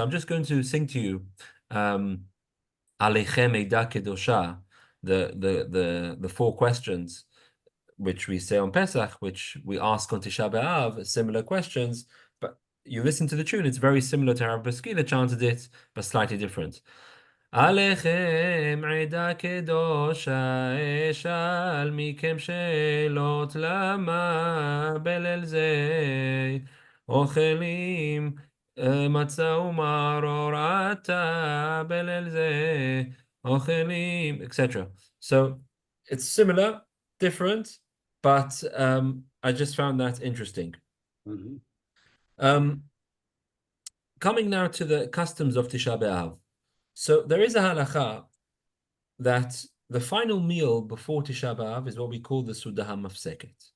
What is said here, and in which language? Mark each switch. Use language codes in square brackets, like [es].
[en] So I'm just going to sing to you Alechem Eida Kedosha, the four questions which we say on Pesach, which we ask on Tisha B'Av, similar questions, but you listen to the tune, it's very similar to how Bouskila chanted it, but slightly different. [he] עליכם עדה קדושה אשאל מכם שאלות למה בליל זה אוכלים מצה ומרור עתה בליל זה אוכלים, etc. [en] So it's similar, different, but I just found that interesting. Coming now to the customs of Tisha B'Av. So there is a halacha that the final meal before Tisha B'Av is what we call the Sudah HaMafseket.